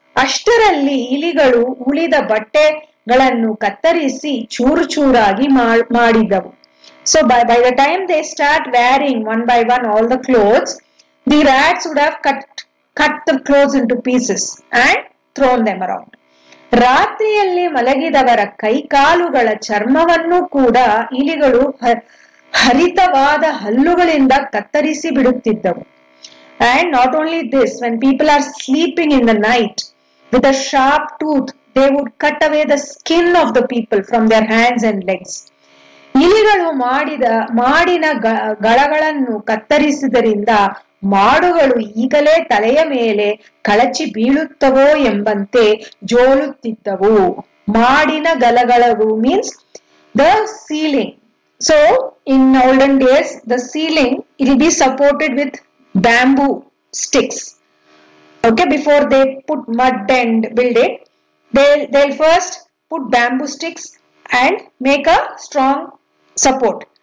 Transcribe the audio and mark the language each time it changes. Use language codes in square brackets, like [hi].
[kn] ಅಷ್ಟರಲ್ಲಿ ಇಲಿಗಳು ಉಳಿದ ಬಟ್ಟೆಗಳನ್ನು ಕತ್ತರಿಸಿ ಚೂರು ಚೂರಾಗಿ ಮಾಡಿದವು. [en] So by the time they start wearing one by one all the clothes, the rats would have cut the clothes into pieces and thrown them around. [kn] ರಾತ್ರಿಯಲ್ಲಿ ಮಲಗಿದವರ ಕೈಕಾಲುಗಳ ಚರ್ಮವನ್ನು ಕೂಡ ಇಲಿಗಳು ಹರಿತವಾದ ಹಲ್ಲುಗಳಿಂದ ಕತ್ತರಿಸಿ ಬಿಡುತ್ತಿದ್ದವು. [en] And not only this, when people are sleeping in the night with a sharp tooth, they would cut away the skin of the people from their hands and legs. [kn] ಇಲಿಗಳು ಮಾಡಿನ ಗಳಗಳನ್ನು ಕತ್ತರಿಸಿದರಿಂದ ಮಾಡುಗಳು ಈಗಲೇ ತಲೆಯ ಮೇಲೆ ಕಳಚಿ ಬೀಳುತ್ತವೋ ಎಂಬಂತೆ ಜೋಲುತ್ತಿದ್ದವು. ಮಾಡಿನ ಗಲಗಳು [en] means the ceiling. So in olden days the ceiling, it will be supported with bamboo sticks. Okay, before they put mud and build it, they'll first put bamboo sticks and make a strong support.